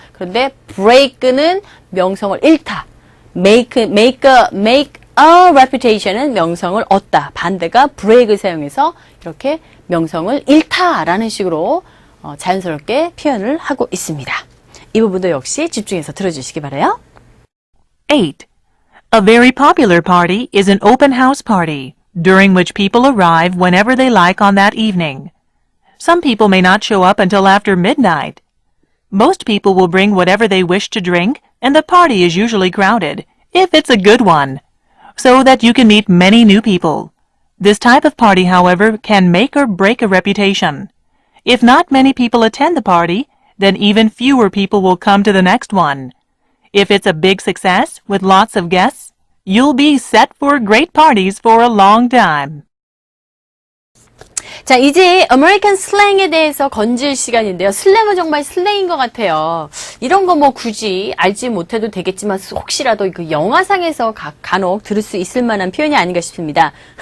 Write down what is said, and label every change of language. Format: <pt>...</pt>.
<ko>그런데 break는 명성을 잃다.</ko> <en>make a reputation</en> <ko>은 명성을 얻다. 반대가 break을 사용해서 이렇게 명성을 잃다라는 식으로 자연스럽게 표현을 하고 있습니다. 이 부분도 역시 집중해서 들어주시기 바라요.</ko> <en>8. A very popular party is an open house party, during which people arrive whenever they like on that evening. Some people may not show up until after midnight. Most people will bring whatever they wish to drink, and the party is usually crowded, if it's a good one, so that you can meet many new people. This type of party, however, can make or break a reputation. If not many people attend the party, then even fewer people will come to the next one. If it's a big success with lots of guests, you'll be set for great parties for a long time.</en> <ko>자, 이제 아메리칸 슬랭에 대해서 건질 시간인데요. 슬랭은 정말 슬랭인 것 같아요. 이런 거 뭐 굳이 알지 못해도 되겠지만 혹시라도 그 영화상에서 간혹 들을 수 있을 만한 표현이 아닌가 싶습니다.</ko>